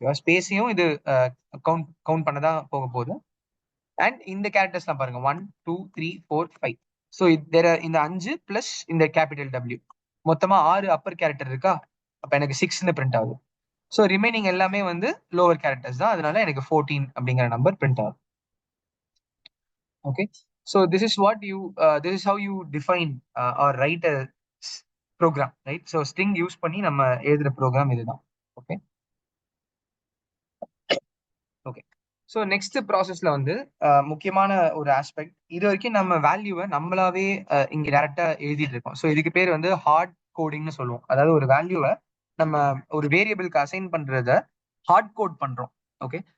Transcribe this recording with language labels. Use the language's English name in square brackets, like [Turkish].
[Tamil] ஸ்பேஸையும் இது count count பண்ணதான் போக போகுது. அண்ட் இந்த கேரக்டர்ஸ் தான் பாருங்க 1 2 3 4 5. ஸோ இந்த 5 பிளஸ் இந்த கேபிட்டல் டபிள்யூ மொத்தமா 6 அப்பர் கேரக்டர் இருக்கா. அப்ப எனக்கு 6ன்னு பிரிண்ட் ஆகுது. ஸோ ரிமைனிங் எல்லாமே வந்து லோவர் கேரக்டர்ஸ் தான். அதனால எனக்கு 14 அப்படிங்கிற நம்பர் பிரிண்ட் ஆகுது. Okay. [English] So this is how you define or write a program, right? [Tamil] So string use பண்ணி நம்ம எழுதுற ப்ரோக்ராம் இதுதான். Okay okay. ஸோ நெக்ஸ்ட் ப்ராசஸ்ல வந்து முக்கியமான ஒரு ஆஸ்பெக்ட், இது வரைக்கும் நம்ம வேல்யூவை நம்மளாவே இங்க டேரக்டா எழுதிட்டு இருக்கோம். ஸோ இதுக்கு பேர் வந்து ஹார்ட் கோடிங்னு சொல்லுவோம். அதாவது ஒரு வேல்யூவை நம்ம ஒரு வேரியபிளுக்கு அசைன் பண்றத ஹார்ட் கோட் பண்றோம். ஓகே.